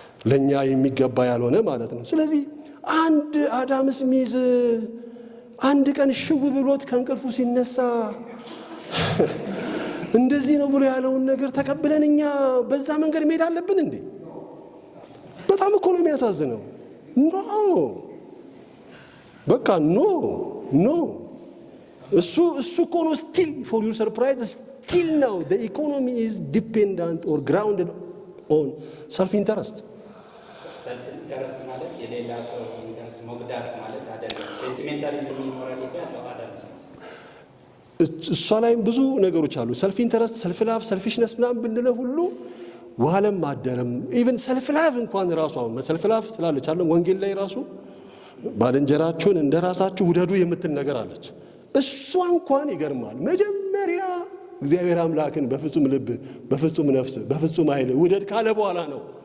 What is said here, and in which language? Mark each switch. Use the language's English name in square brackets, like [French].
[Amharic] ለኛ የሚገባ ያልሆነ ማለት ነው። ስለዚህ አንድ አዳም ስሚዝ አንድ ቀን ሽው ብሎት ከእንቅልፉ ሲነሳ እንደዚህ ነው ብሎ ያለውን ነገር ተቀብለን እኛ በዛ መንገድ መሄድ አለብን እንዴ? በጣም እኮ ነው የሚያሳዝነው። ኖ በቃ ኖ እሱ እኮ ነው [English] still for your surprise still now the economy is dependent or grounded on self interest. [Amharic] self interest ማለት የሌላ ሰው ኢንተረስት መግዳት ማለት አይደለም። ሴንቲሜንታሊዝም ሞራሊቲ ያለው አይደለም። እሷ ላይም ብዙ ነገሮች አሉ። ሰልፍ ኢንተረስት፣ ሰልፍ ላቭ፣ ሰልፊሽነስ ምናምን ብንለው ሁሉ ዋለም ማደረም ኢቭን ሰልፍ ላቭ እንኳን ራሱ አሁን ሰልፍ ላቭ ትላለች አለ ወንጌል ላይ ራሱ ባልንጀራችሁን እንደራሳችሁ ውደዱ የምትል ነገር አለች። እሷ እንኳን ይገርማል። መጀመሪያ እግዚአብሔር አምላክን በፍጹም ልብ፣ በፍጹም ነፍስ፣ በፍጹም ኃይል ውደድ ካለ በኋላ ነው